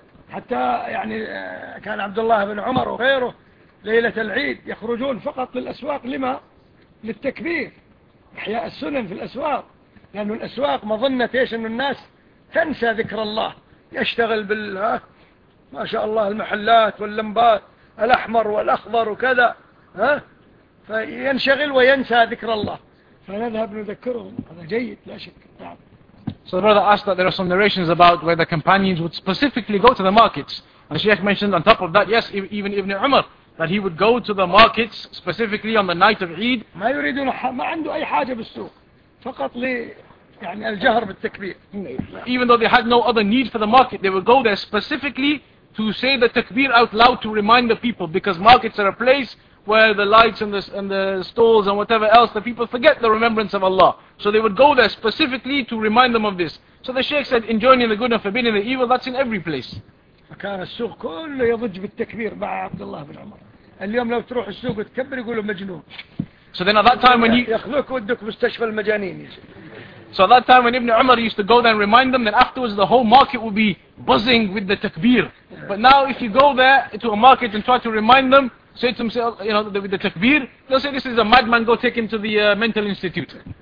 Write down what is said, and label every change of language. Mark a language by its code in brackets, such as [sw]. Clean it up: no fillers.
[ar] حتى يعني كان عبد الله بن عمر وغيره ليلة العيد يخرجون فقط للأسواق لما للتكبير إحياء السنن في الأسواق لأن الأسواق مظنة إيش أن الناس تنسى ذكر الله يشتغل بالله ما شاء الله المحلات واللمبات الأحمر والأخضر وكذا ها فينشغل وينسى ذكر الله. فنذهب نذكرهم، هذا جيد لا شك. [en] So the brother asked that there are some narrations about where the companions would specifically go to the markets. And the Shaykh mentioned on top of that, yes, even Ibn Umar, that he would go to the markets specifically on the night of Eid. [ar] ما يريدون ما عنده أي حاجة بالسوق فقط لي يعني الجهر بالتكبير. [en] Even though they had no other need for the market, they would go there specifically to say the takbir out loud to remind the people, because markets are a place where the lights and the stalls and whatever else, the people forget the remembrance of Allah. So they would go there specifically to remind them of this. So the Shaykh said, enjoining the good and forbidding the evil, that's in every place. [ar] كان السوق كله يضج بالتكبير مع عبد الله بن عمر. اليوم لو تروح السوق وتكبر يقولوا مجنون. [en] So then at that time when he [ar] يخلوك ودك مستشفى المجانين. [en] So at that time when Ibn Umar used to go there and remind them, then afterwards the whole market would be buzzing with the takbir. But now if you go there to a market and try to remind them, say to themselves, you know, with the takbir, they'll say this is a madman, go take him to the mental institute.